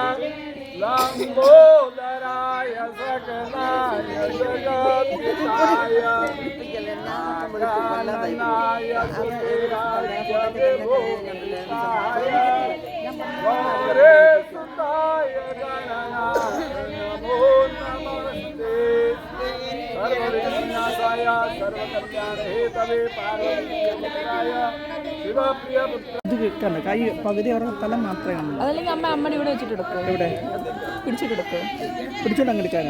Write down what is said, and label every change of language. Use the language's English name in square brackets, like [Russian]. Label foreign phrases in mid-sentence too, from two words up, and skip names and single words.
[Sanskrit] लंबोदराय सकलाय जगत्पिताय नारायणाय सुराय विभूषाय वरे सुताय गणनाय नमो नमः। कल्याणहेतवे पार्वतीपुत्राय शिवप्रियपुत्र [Malayalam] ഇത് കണ്ട കൈ പകുതി അവരുടെ തല മാത്രമേ കാണുള്ളൂ. അതല്ലെങ്കിൽ അമ്മയുടെ ഇവിടെ വെച്ചിട്ടെടുക്കും, എവിടെ പിടിച്ചിട്ടെടുക്കും. പിടിച്ചോണ്ട് അങ്ങ് എടുക്കാനോ?